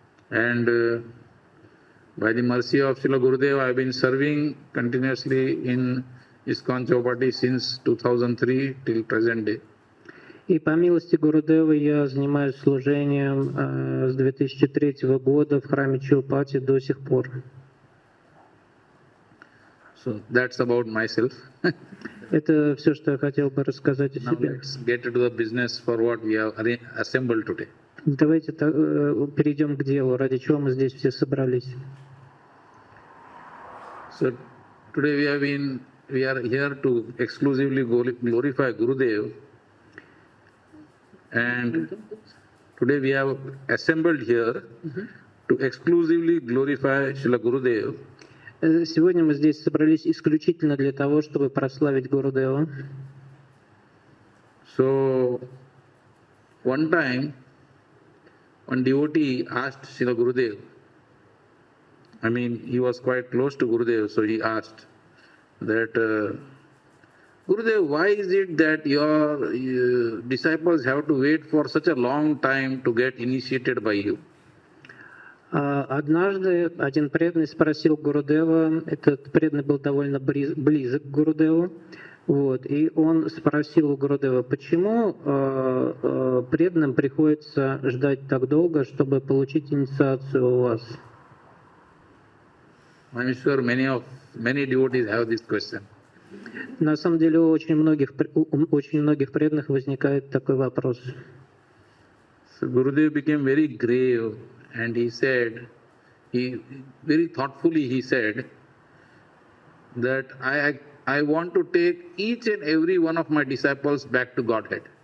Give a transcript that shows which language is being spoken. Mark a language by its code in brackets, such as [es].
[en] And by the mercy of Srila Gurudev, I have been serving continuously in ISKCON Chowpatty since 2003 till present day. [ru] И по милости Гурудева я занимаюсь служением с 2003 года в храме Чоупати до сих пор. [en] So that's about myself. [ru] Это все, что я хотел бы рассказать о [en] Now [ru] себе. [en] let's get into the business for what we have assembled today. [ru] Давайте перейдем к делу, ради чего мы здесь все собрались. [en] So today we are here to exclusively glorify Gurudev, and today we have assembled here to exclusively glorify Srila Gurudev. [ru] Сегодня мы здесь собрались исключительно для того, чтобы прославить Гурудева. [en] So one time, one devotee asked Srila Gurudev, he was quite close to Gurudev, so he asked that, Gurudev, why is it that your disciples have to wait for such a long time to get initiated by you? [ru] Однажды один преданный спросил Гурудева, этот преданный был довольно близок к Гурудеву, и он спросил у Гурудева, почему преданным приходится ждать так долго, чтобы получить инициацию у вас? [en] I'm sure many devotees have this question. [ru] На самом деле у очень многих преданных возникает такой вопрос. [en] So Gurudev became very grave and he said, very thoughtfully he said, that I want to take each and every one of my disciples back to Godhead.